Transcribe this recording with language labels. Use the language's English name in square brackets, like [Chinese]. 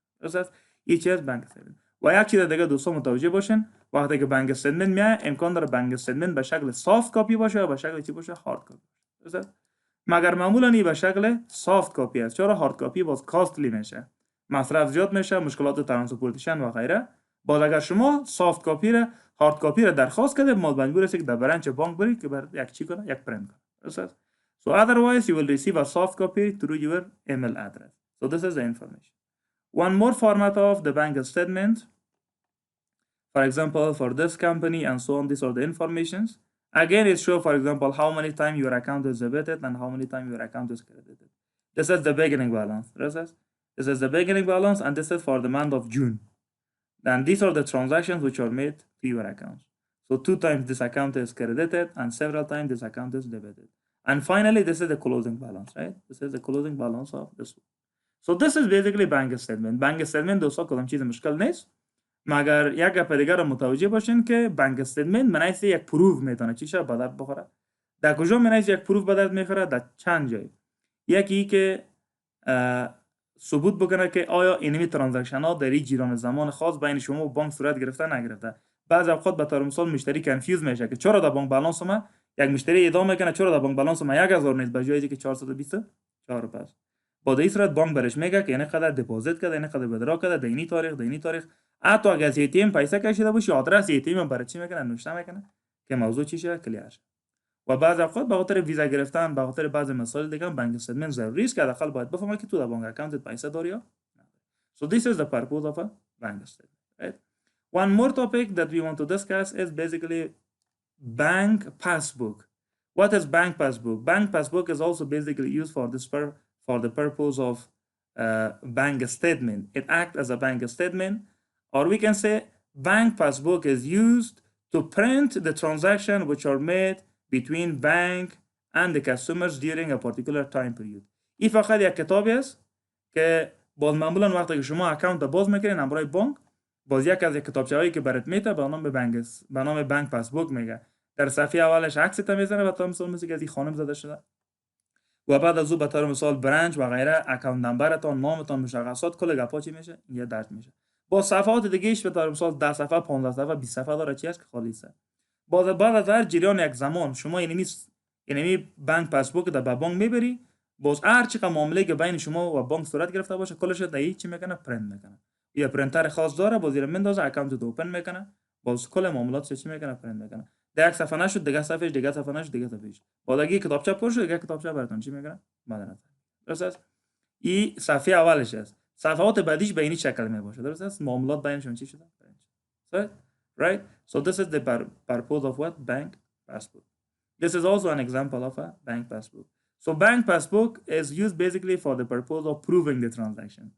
[Persian] درست؟ این چیز بانک استیتمنت. و یک چیز دیگه دوستان متوجه باشین، وقتی که بانک استیتمنت میاد امکان داره بانک استیتمنت به شکل سافت کاپی باشه و به شکل چی باشه هارد کاپی. درست؟ مگر معمولا این به شکل سافت کاپی است، چرا هارد کاپی باز کاستلی میشه، مصرف زیاد میشه، مشکلات ترانسپورتیشن و غیره. باز اگر شما سافت کاپی را هارد کاپی را درخواست کرده، مجبور هستید که در برنچ بانک برید که بر یک چی کنه، یک پرینت کنه. درست؟ [English] So otherwise you will receive a soft copy through your email address. So this is the information. One more format of the bank statement, for example for this company and so on, these are the informations. Again, it shows, for example, how many times your account is debited and how many times your account is credited. This is the beginning balance. This is the beginning balance, and this is for the month of June. And these are the transactions which are made to your account. So 2 times this account is credited and several times this account is debited. And finally, this is the closing balance, right? This is the closing balance of this one. So this is basically bank statement. [Persian] Bank statement دوستا کدام چیز مشکل نیست، مگر یک گپ دیگر رو متوجه باشین که بانک استیتمنت منیس یک پروف میتونه چی شه به درد بخوره. در کجا منیس یک پروف به درد میخوره؟ در چند جای. یکی که ثبوت بکنه که آیا اینمی ترانزکشن ها در این جریان زمان خاص بین شما و بانک صورت گرفته نگرفته. بعض اوقات به طور مثال مشتری کنفیوز میشه که چرا در بانک بالانس ما یک مشتری ادعا میکنه چرا در بانک بالانس ما 1000 نیست به جای که 424 پس. با در این صورت بانک برش میگه که این قدر دپوزیت کرده، این قدر بدرا کرده، در اینی تاریخ، حتی اگر از ای تی ام پیسه کشیده باشی آدرس ای تی ام برای چی میکنه نوشته میکنه که موضوع چی شه کلیئر شه. و بعض اوقات به خاطر ویزا گرفتن، به خاطر بعض مسائل دیگه بانک استیتمنت ضروری است که حداقل باید بفهمه که تو در بانک اکانت پیسه داری یا نه. [English] So this is the purpose of a bank statement, right? One more topic that we want to discuss is basically bank passbook. What is bank passbook? Bank passbook is also basically used for the purpose of bank statement. It acts as a bank statement, or we can say bank passbook is used to print the transaction which are made between bank and the customers during a particular time period. [Persian] این فقط یک کتابی است که باز معمولا وقتی که شما اکانت باز میکنین همراه بانک، باز یک از کتابچه‌هایی که برات میته به نام بانک پاسبوک میگه. در صفحه اولش عکس تا میزنه و تا مثال مثل که از این خانم زده شده و بعد از او به طور مثال برنچ و غیره، اکانت نمبرتان، نامتان، مشخصات، کل گپا چی میشه یه درج میشه. با صفحات دیگه‌اش به طور مثال 10 صفحه، 15 صفحه، 20 صفحه داره چی است که خالی است. باز بعد از هر جریان یک زمان شما اینمی بانک پاسبوک در بانک میبری، باز هر چقدر معامله که بین شما و بانک صورت گرفته باشه کلش در چی میکنه پرینت میکنه. یا پرینتر خاص داره، باز زیر میندازه اکانت رو اوپن میکنه، باز کل معاملات چی میکنه پرینت میکنه. در یک صفحه نشد دیگه صفحه، دیگه صفحه نشد دیگه صفحه. باز اگه کتابچه پر شد دیگه کتابچه براتون چی میکنه بعد. درست است؟ این صفحه اولش است. صفحات بعدیش به این شکل می باشه. درست است؟ معاملات بینشون چی شده؟ [English] Right? So this is the purpose of what? Bank passbook. This is also an example of a bank passbook. So bank passbook is used basically for the purpose of proving the transaction.